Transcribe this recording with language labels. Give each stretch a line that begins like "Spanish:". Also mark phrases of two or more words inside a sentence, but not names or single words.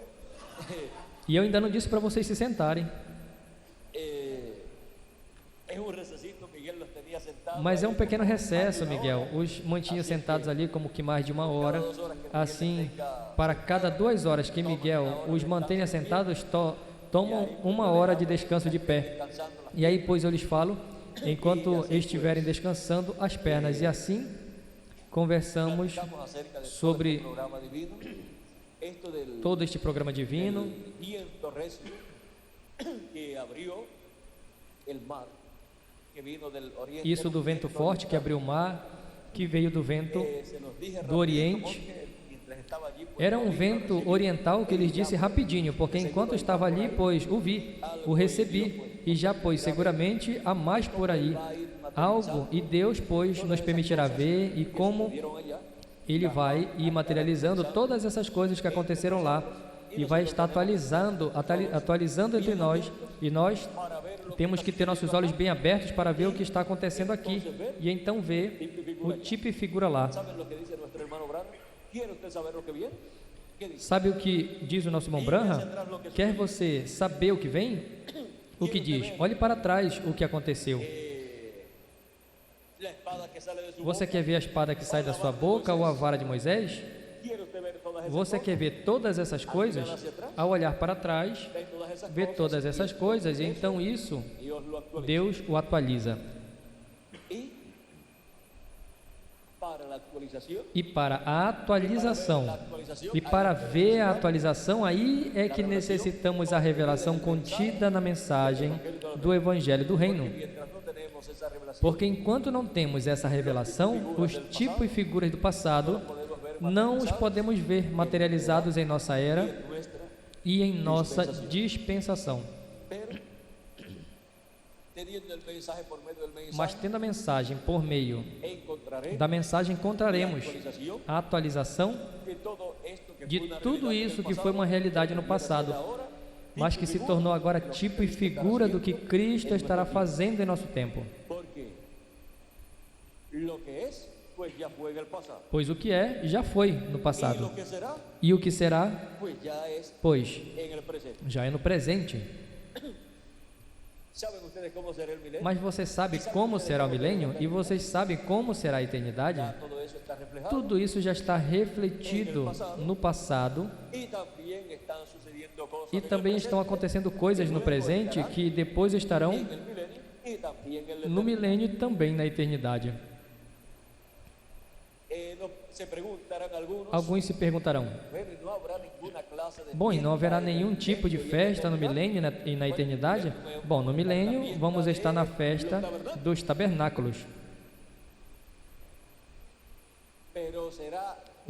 Portuguese: E eu ainda não disse para vocês se sentarem,
Spanish: es un recesito. Miguel los tenía sentados.
Portuguese: mas é um pequeno recesso, Miguel. Os mantinha sentados ali como que mais de uma hora. Assim, para cada 2 horas que Miguel os mantém sentados, tomam 1 hora de descanso de pé.
Spanish: Descansando las
Portuguese: E aí, pois, eu lhes falo, enquanto estiverem descansando as pernas. E assim, conversamos
Spanish: Estamos acerca de sobre todo este programa divino, esto del todo este programa divino, viento recio que abrió el mar, que vino del oriente.
Portuguese: isso do vento forte que abriu o mar, que veio do vento
Spanish: Se los dije
Portuguese: do Oriente.
Spanish: porque mientras estaba allí, pues,
Portuguese: Era um vento oriental que lhes disse rapidinho, porque enquanto estava ali, pois o vi, o recebi, e já, pois, seguramente há mais por aí algo, e Deus, pois, nos permitirá ver e como
Spanish: vieron allá,
Portuguese: Ele vai ir materializando todas essas coisas que aconteceram lá, e vai estar atualizando entre nós, e nós temos que ter nossos olhos bem abertos para ver o que está acontecendo aqui, e então ver o tipo e figura lá.
Spanish: ¿saben lo que dice nuestro hermano Branham? ¿Quiere usted saber lo que viene? ¿Qué dice?
Portuguese: Sabe o que diz o nosso irmão Branham? Quer você saber o que vem? O que diz? Olhe para trás o que aconteceu.
Spanish: La espada que sale de su
Portuguese: Você
Spanish: boca.
Portuguese: quer ver a espada que sai da sua boca ou a vara de Moisés?
Spanish: ¿Quiere usted ver todas esas
Portuguese: Você
Spanish: cosas?
Portuguese: quer ver todas essas coisas? Ao olhar para trás,
Spanish: Ve todas esas
Portuguese: ver
Spanish: cosas
Portuguese: todas essas coisas, e então isso,
Spanish: y Dios lo actualiza.
Portuguese: Deus o atualiza.
Spanish: Y para la actualización,
Portuguese: E para a atualização, e para ver a atualização, aí é que necessitamos a revelação contida na mensagem do Evangelho do Reino.
Spanish: mientras no tenemos esa revelación,
Portuguese: Porque enquanto não temos essa revelação, os tipos e figuras do passado não os podemos ver materializados em nossa era
Spanish: nuestra,
Portuguese: e em nossa dispensação.
Spanish: pero teniendo el mensaje por medio del mensaje,
Portuguese: Mas tendo a mensagem por meio
Spanish: encontraré
Portuguese: da mensagem,
Spanish: encontraremos actualización
Portuguese: a atualização
Spanish: de todo esto que
Portuguese: de
Spanish: fue una
Portuguese: tudo
Spanish: realidad
Portuguese: isso
Spanish: en
Portuguese: que
Spanish: el
Portuguese: foi uma
Spanish: pasado,
Portuguese: realidade no passado,
Spanish: ahora,
Portuguese: mas que se tornou agora tipo e figura do que Cristo estará fazendo em nosso tempo.
Spanish: porque lo que es, pues ya fue en el pasado.
Portuguese: Pois o que é, já foi no
Spanish: Y
Portuguese: passado.
Spanish: lo que será,
Portuguese: E o que será,
Spanish: pues ya es
Portuguese: pois,
Spanish: en el presente.
Portuguese: já é no presente.
Spanish: ¿Saben ustedes cómo será el milenio?
Portuguese: Mas você sabe como será o milênio? E vocês sabem como será a eternidade?
Spanish: Ya todo eso está reflejado.
Portuguese: Tudo isso já está refletido no passado,
Spanish: Y también están sucediendo cosas
Portuguese: e
Spanish: en el
Portuguese: também
Spanish: presente,
Portuguese: estão acontecendo coisas no presente que depois estarão
Spanish: en el milenio y también en el
Portuguese: no milênio e também na eternidade.
Spanish: Se preguntarán algunos,
Portuguese: Alguns se perguntarão:
Spanish: bueno, ¿y no habrá ninguna clase de
Portuguese: bom, e não haverá
Spanish: fiesta en el
Portuguese: nenhum tipo de
Spanish: milenio y en la
Portuguese: festa no
Spanish: eternidad?
Portuguese: milênio e na eternidade? Bom, no milênio vamos estar na festa dos tabernáculos,
Spanish: Pero será la